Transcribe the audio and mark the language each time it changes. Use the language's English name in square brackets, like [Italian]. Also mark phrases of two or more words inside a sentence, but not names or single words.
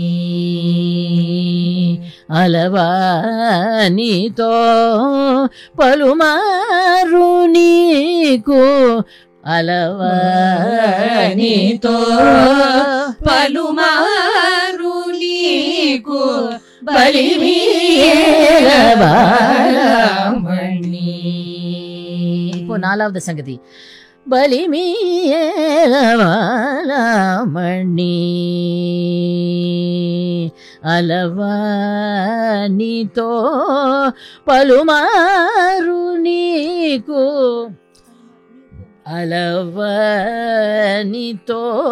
[Telugu] అలవా నీతో పలుమారు నీకు అలవా నీతో పలుమారు నీకు బలిమీయేల బాలమణి. [Tamil] இப்போ நாலாவது சங்கதி [Telugu] బలిమీయేల బాలమణి అలవా నీతో పలుమారు నీకు అలవా నీతో